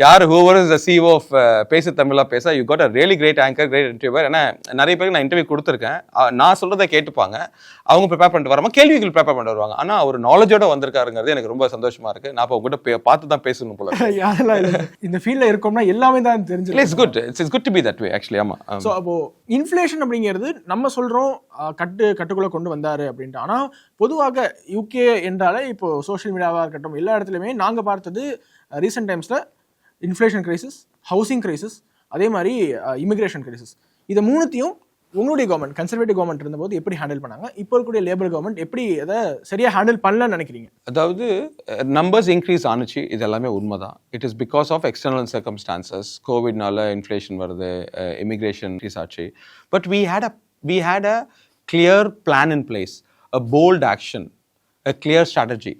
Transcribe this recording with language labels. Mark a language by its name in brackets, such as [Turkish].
[English] whoever is the CEO of Pesu Tamizha Pesu, you got a really great anchor, great interviewer. [Tamil] ஏன்னா நிறைய பேருக்கு நான் இன்டர்வியூ கொடுத்துருக்கேன். நான் சொல்றதை கேட்டுப்பாங்க, அவங்க ப்ரிப்பேர் பண்ணிட்டு வராம கேள்விகள் ப்ரிப்பேர் பண்ணிட்டு வருவாங்க. ஆனா அவர் நாலேஜோட வந்திருக்காருங்கிறது எனக்கு ரொம்ப சந்தோஷமா இருக்கு. நான் இப்போ உங்ககிட்ட பார்த்து தான் பேசணும் போல. இந்த ஃபீல்ட்ல இருக்கோம்னா எல்லாமே தான் தெரிஞ்சு. [English] It's good to be that way actually. [Tamil] ஆமா. சோ அப்போ இன்ஃப்ளேஷன் அப்படிங்கிறது நம்ம சொல்றோம் கட்டுக்குள்ள கொண்டு வந்தாரு அப்படின்ட்டு. ஆனா பொதுவாக யூகே என்றாலே இப்போ சோஷியல் மீடியாவா இருக்கட்டும் எல்லா இடத்துலையுமே நாங்க பார்த்தது ரீசெண்ட் டைம்ஸ்ல இன்ஃப்ளேஷன் கிரைசிஸ், ஹவுசிங் கிரைசிஸ், அதே மாதிரி இமிகிரேஷன் கிரைசிஸ். இதை மூணுத்தையும் உங்களுடைய கவர்மெண்ட், கன்சர்வேட்டிவ் கவர்மெண்ட் இருந்தபோது எப்படி ஹேண்டில் பண்ணாங்க, இப்போ இருக்கக்கூடிய லேபர் கவர்மெண்ட் எப்படி அதை சரியா ஹேண்டில் பண்ணலன்னு நினைக்கிறீங்க? அதாவது நம்பர்ஸ் இன்க்ரீஸ் ஆனிச்சு, இது எல்லாமே உண்மைதான். [English] It is because of external circumstances. [Tamil] கோவிட்னால inflation வருது, இமிகிரேஷன் இன்க்ரீஸ் ஆச்சு. [English] But we had a clear plan in place, a bold action, a clear strategy.